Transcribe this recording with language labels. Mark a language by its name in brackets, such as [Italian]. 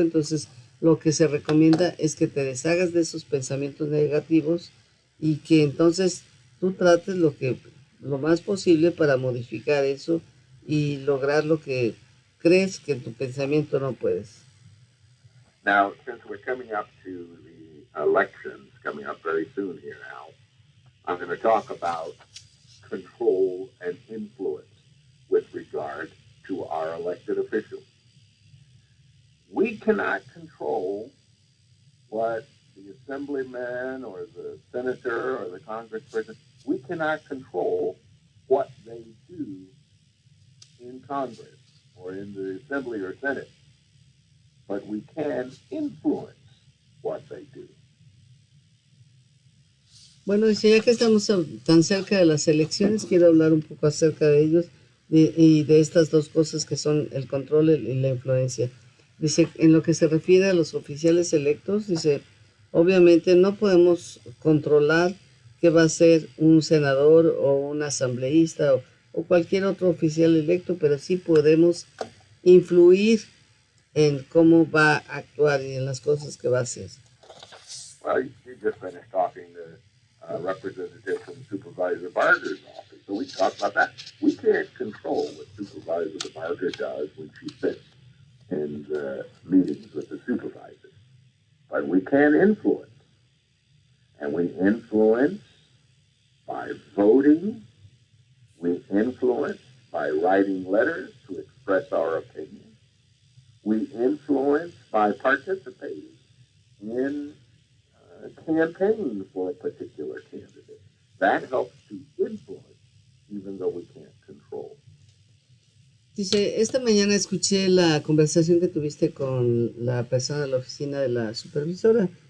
[Spanish] Entonces lo que se recomienda es que te deshagas de esos pensamientos negativos y que entonces tú trates lo más posible para modificar eso y lograr lo que crees que en tu pensamiento no puedes. [English] Now, since we're coming up to the elections coming up very soon here now, I'm going to talk about control and influence with regard to our elected officials. We cannot control what the assemblyman or the senator or the congressperson, we cannot control what they do in Congress or in the assembly or senate, but we can influence what they do. [Spanish] Bueno, dice, ya que estamos tan cerca de las elecciones, quiero hablar un poco acerca de ellos y de estas dos cosas que son el control y la influencia. Dice, en lo que se refiere a los oficiales electos, dice, obviamente no podemos controlar qué va a ser un senador o un asambleísta o cualquier otro oficial electo, pero sí podemos influir en cómo va a actuar y en las cosas que va a hacer. [English] Well, you just finished talking to representative from Supervisor Barger's office, so we talked about that. We can't control what Supervisor Barger does when she sits in the meetings with the supervisors, but we can influence, and we influence by voting, we influence by writing letters to express our opinion, we influence by participating in campaign for a particular candidate. That helps to influence, even though we can't control. [Spanish] Dice, esta mañana escuché la conversación que tuviste con la persona de la oficina de la supervisora.